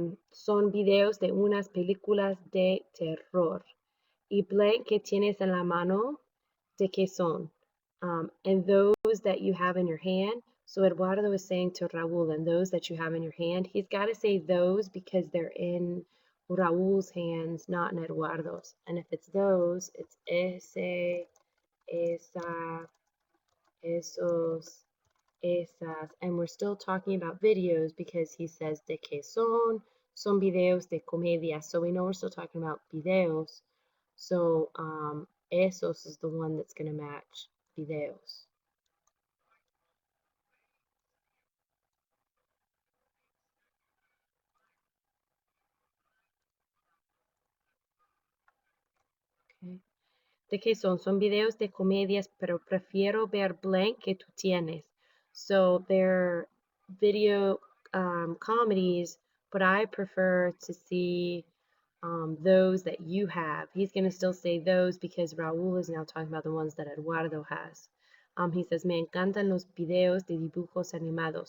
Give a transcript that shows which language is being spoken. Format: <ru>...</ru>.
<es>Son videos de unas películas de terror. Y blank que tienes en la mano, ¿de qué son?</es> <en>And those that you have in your hand. So Eduardo is saying to Raul, and those that you have in your hand, he's got to say those because they're in Raul's hands, not in Eduardo's. And if it's those, it's ese, esa, esos, esas. And we're still talking about videos because he says</en> <es>de que son videos de comedia.</es> <en>So we know we're still talking about videos. So esos is the one that's going to match videos.</en> <es>Okay. ¿De qué son? Son videos de comedias, pero prefiero ver blank que tú tienes.</es> <en>So they're video comedies, but I prefer to see those that you have. He's going to still say those because Raúl is now talking about the ones that Eduardo has. He says,</en> <es>me encantan los videos de dibujos animados.</es>